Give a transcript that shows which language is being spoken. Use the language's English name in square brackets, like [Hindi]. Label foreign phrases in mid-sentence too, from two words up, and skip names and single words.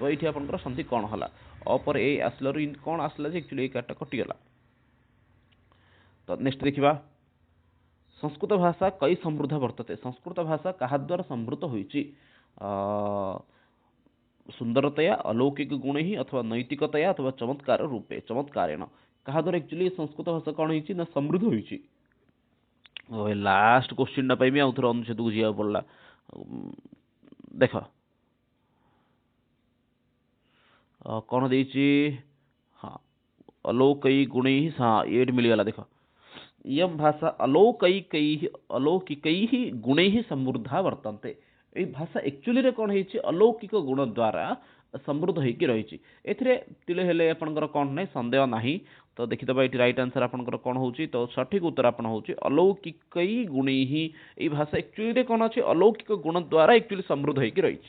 [Odia] ଏଇଠି ଆପଣଙ୍କର ସନ୍ଧି କ'ଣ ହେଲା? ଅପରେ ଏ ଆସିଲାରୁ କ'ଣ ଆସିଲା ଯେ ଆକ୍ଚୁଆଲି ଏଇ କାର୍ଡ଼ଟା କଟିଗଲା। ତ ନେକ୍ସଟ ଦେଖିବା [Sanskrit] ସଂସ୍କୃତ ଭାଷା କଇ ସମୃଦ୍ଧ ବର୍ତ୍ତତେ। [Odia] ସଂସ୍କୃତ ଭାଷା କାହା ଦ୍ୱାରା ସମୃଦ୍ଧ ହୋଇଛି? ସୁନ୍ଦରତୟା, [Sanskrit] अलौकिक गुणैः अथवा नैतिकतया अथवा चमत्कार रूपे चमत्कारेण। [Odia] କାହା ଦ୍ୱାରା ଆକ୍ଚୁଆଲି ସଂସ୍କୃତ ଭାଷା କ'ଣ ହେଇଛି ନା ସମୃଦ୍ଧ ହୋଇଛି? [English] last question [Odia] ପାଇଁ ବି ଆଉ ଥରେ ଅନୁଚ୍ଛେଦକୁ ଯିବାକୁ ପଡ଼ିଲା। ଦେଖ କ'ଣ ଦେଇଛି? ହଁ, [Sanskrit] अलौकिक गुणैः, [Odia] ହଁ ଏଇଠି ମିଳିଗଲା। ଦେଖ [Sanskrit] इयं भाषा अलौकिकैः गुणैः समृद्धा वर्तन्ते। [Odia] ଏଇ ଭାଷା ଆକ୍ଚୁଆଲିରେ କ'ଣ ହେଇଛି? अलौकिक ଗୁଣ ଦ୍ୱାରା ସମୃଦ୍ଧ ହେଇକି ରହିଛି। ଏଥିରେ ତିଳେ ହେଲେ ଆପଣଙ୍କର କ'ଣ ନାହିଁ, ସନ୍ଦେହ ନାହିଁ। ତ ଦେଖିଦେବା ଏଇଠି [English] right answer [Odia] ଆପଣଙ୍କର କ'ଣ ହେଉଛି? ତ ସଠିକ ଉତ୍ତର ଆପଣ ହେଉଛି [Sanskrit] अलौकिकै गुणैः। [Odia] ଏଇ ଭାଷା ଆକ୍ଚୁଆଲିରେ କ'ଣ ଅଛି? अलौकिକ ଗୁଣ ଦ୍ୱାରା ଆକ୍ଚୁଆଲି ସମୃଦ୍ଧ ହେଇକି ରହିଛି।